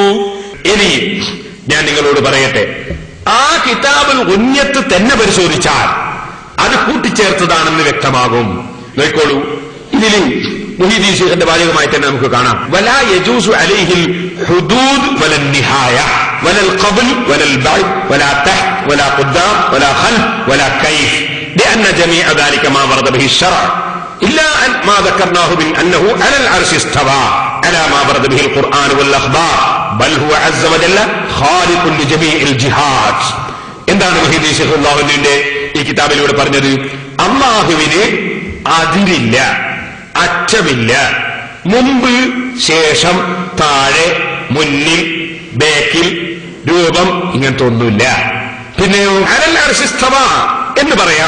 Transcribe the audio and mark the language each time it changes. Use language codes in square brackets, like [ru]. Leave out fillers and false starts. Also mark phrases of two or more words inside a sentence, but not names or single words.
[ml] ഇനി ഞാൻ നിങ്ങളോട് പറയട്ടെ, ആ കിതാബുൽ ഉന്നത്ത് തന്നെ പരിശോധിച്ചാൽ അത് കൂട്ടിച്ചേർത്തതാണെന്ന് വ്യക്തമാകും. നോക്കോളൂ, ഇതിൽ മുഹീദ്ദീൻ ശൈഖിന്റെ വാചകമായി തന്നെ നമുക്ക് കാണാം. [ar] ولا يجوز عليه الحدود ولا النهاية ولا القبل ولا البعد ولا تحت ولا قدام ولا خلف ولا كيف لأن جميع ذلك ما ورد به الشرع إلا أن ما ذكرناه من أنه على العرش استوى على ما ورد به القرآن والأخبار بل هو عز وجل خالق لجميع الجهات. [ml] എന്താണ് മുഹീദ്ദീൻ ശൈഖ് അല്ലാഹുവിന്റെ ഈ കിതാബിലൂടെ പറഞ്ഞത്? അല്ലാഹുവിന് അതിരില്ല, അറ്റമില്ല. മുമ്പ്, ശേഷം, താഴെ, മുന്നിൽ, ബേക്കിൽ, രൂപം, ഇങ്ങനത്തെ ഒന്നുമില്ല. പിന്നെയോ [ar] على العرش استوى [ml] എന്ന് പറയാം.